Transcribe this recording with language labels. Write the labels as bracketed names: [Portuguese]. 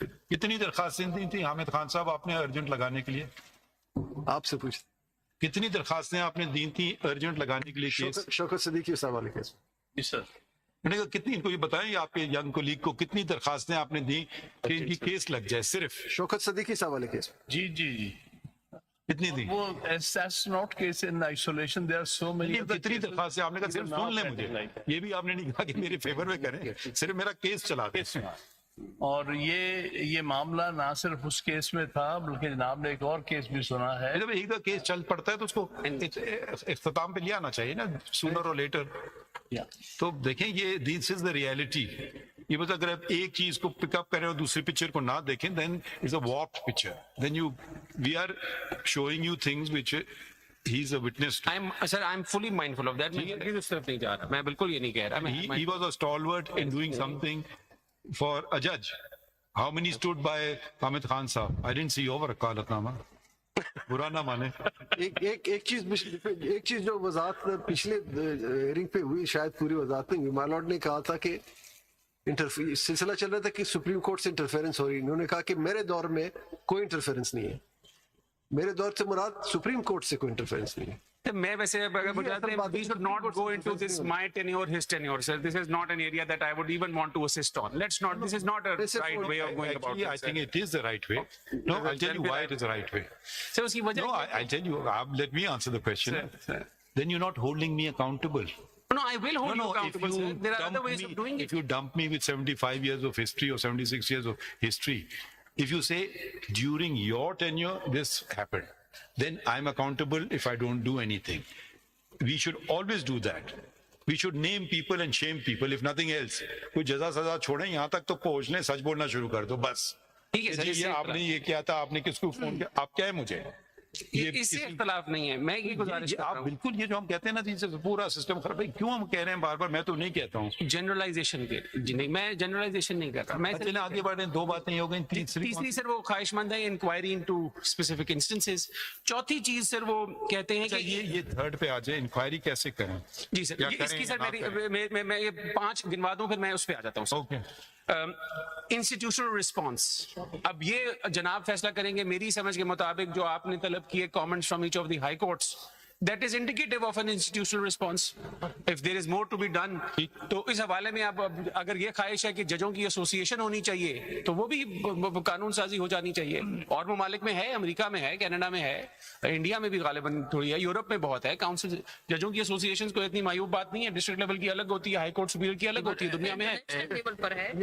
[Urdu] کتنی درخواستیں دی تھیں حامد خان صاحب آپ نے ارجنٹ لگانے کے لیے؟ آپ سے پوچھتے کتنی درخواستیں آپ نے دی تھیں ارجنٹ لگانے کے لیے کیس؟ شوکت صدیقی صاحب والے کیس میں نے کہا کتنی، ان کو یہ بتائیں آپ کے ینگ کولیگ کو کتنی درخواستیں آپ نے دی کہ ان کی کیس لگ جائے صرف؟ شوکت صدیقی صاحب والے کیس جی کتنی دی؟ [English] وہ that's not case in isolation, there are so many other [Urdu] کتنی [English] cases. [Urdu] درخواستیں؟ آپ نے کہا صرف سن لیں مجھے، یہ بھی آپ نے نہیں کہا کہ میرے فیور میں کریں، صرف میرا کیس چلا دیں. اور یہ معاملہ نہ صرف اس کیس میں تھا بلکہ جناب نے ایک اور کیس بھی سنا ہے. جب ایک کیس چل پڑتا ہے تو اس کو اختتام پہ لے آنا چاہیے نا، سونر اور لیٹر. تو دیکھیں یہ [English] This is the reality. [Urdu] یہ بس اگر آپ ایک چیز کو پک اپ کریں اور دوسری پکچر کو نہ دیکھیں [English] Then is a warped picture. Then you we are showing you things which he is a witness. [Urdu] Sir [English] I am fully mindful of that. [Urdu] میں اس طرف نہیں جا رہا، میں بالکل یہ نہیں کہہ رہا. [English] He was a stalwart in doing something for a judge. How many stood by Hamid Khan sahab? I didn't see over وکالتنامہ. [Urdu] برا نہ مانے. ایک چیز جو وضاحت پچھلے ہیئرنگ پہ ہوئی، شاید پوری وضاحت نہیں ہوئی. مائی لارڈ نے کہا تھا کہ سلسلہ چل رہا تھا کہ سپریم کورٹ سے انٹرفیئرنس ہو رہی. انہوں نے کہا کہ میرے دور میں کوئی انٹرفیئرنس نہیں ہے. میرے دور سے مراد سپریم کورٹ سے کوئی انٹرفیئرنس نہیں ہے. میں ویسے اگر بتاتے ہیں [English] we should not go into this my tenure, his tenure, sir. This is not an area that I would even want to assist on. Let's not. This is not a right way of going about Actually, I it. think it is the right way. No, I'll tell you why it is the right way. [Urdu] So اس کی وجہ [English] No, I'll tell you. Let me answer the question. Sir. Then you're not holding me accountable. No, I will hold you accountable, sir. There are other ways of doing it. If you dump me with 75 years of history or 76 years of history, if you say during your tenure this happened, then I'm accountable if I don't do anything. We should always do that. We should name people and shame people if nothing else. [Urdu] کوئی جزا سزا چھوڑیں، یہاں تک تو پہنچ لیں، سچ بولنا شروع کر دو بس. ٹھیک ہے سر. یہ آپ نے یہ کیا تھا، آپ نے کس کو فون کیا، آپ کیا ہے مجھے؟ اس سے اختلاف نہیں ہے. میں یہ گزارش آپ بالکل یہ جو ہم کہتے ہیں نا جی پورا سسٹم خراب ہے، کیوں ہم کہہ رہے ہیں بار بار؟ میں تو نہیں کہتا ہوں جنرلائزیشن کے جی نہیں، میں جنرلائزیشن نہیں کر رہا. میں چلیں آگے بڑھیں. 2 باتیں ہو گئی. تیسری سر وہ خواہش مند ہے [English] Inquiry into specific instances. [Urdu] چوتھی چیز سر وہ کہتے ہیں کہ یہ تھرڈ پہ آ جائے، انکوائری کیسے کریں؟ جی سر اس کی سر میں یہ 5 گنوا دوں، پھر میں اس پہ آ جاتا ہوں. اوکے. Institutional response. اب یہ جناب فیصلہ کریں گے. میری سمجھ کے مطابق جو آپ نے طلب کیے [English] comments from each of the high courts, that is indicative of an institutional response. If there is more to be done, [Urdu] تو اس حوالے میں آپ اگر یہ خواہش ہے کہ ججوں کی ایسوسیشن ہونی چاہیے تو وہ بھی قانون سازی ہو جانی چاہیے. اور ممالک میں ہے، امریکہ میں ہے، کینیڈا میں ہے، انڈیا میں بھی غالباً تھوڑی ہے، یورپ میں بہت ہے. کاؤنسل ججوں کی ایسوسیشن کو اتنی معیوب بات نہیں ہے. ڈسٹرکٹ لیول کی الگ ہوتی ہے، ہائی کورٹ سپیریئر کی الگ ہوتی ہے، دنیا میں ہے.